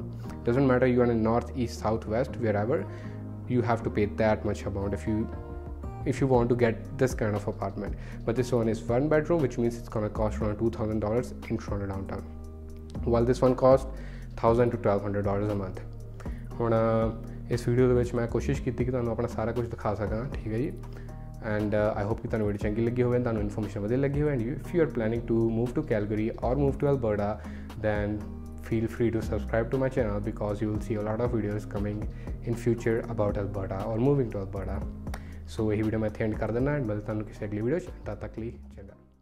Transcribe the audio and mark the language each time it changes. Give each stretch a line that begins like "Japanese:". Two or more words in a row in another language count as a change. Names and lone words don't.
English: Doesn't matter you are in north, east, south, west, wherever, you have to pay that much amount if you want to get this kind of apartment। But this one is 1 bedroom, which means it's gonna cost around $2,000 in Toronto downtown, while this one cost $1,000 to $1,200 a month।
Punjabi: ਹੁਣ ਇਸ ਵੀਡੀਓ ਦੇ ਵਿੱਚ ਮੈਂ ਕੋਸ਼ਿਸ਼ ਕੀਤੀ ਕਿ ਤੁਹਾਨੂੰ ਆਪਣਾ ਸਾਰਾ ਕੁਝ ਦਿਖਾ ਸਕਾਂ। ਠੀਕ ਹੈ ਜੀ,
English: and I hope
Punjabi: कि ਤੁਹਾਨੂੰ ਵੀਡੀਓ ਚੰਗੀ ਲੱਗੀ ਹੋਵੇ, ਤੁਹਾਨੂੰ ਇਨਫੋਰਮੇਸ਼ਨ ਵਧੀਆ ਲੱਗੀ ਹੋਵੇ,
English: and if you are planning to move to Calgary or move to Alberta then feel free to subscribe to my channel because you will see a lot of videos coming in future about Alberta or moving to Alberta।
Punjabi: ਸੋ ਯਹੀ ਵੀਡੀਓ ਮੈਂ ਇੱਥੇ ਐਂਡ ਕਰ ਦੇਣਾ,
Hindi: मिलता हूं किसी अगली
Punjabi: ਵੀਡੀਓ ਚ, ਤਦ ਤੱਕ ਲਈ ਚੰਗਾ।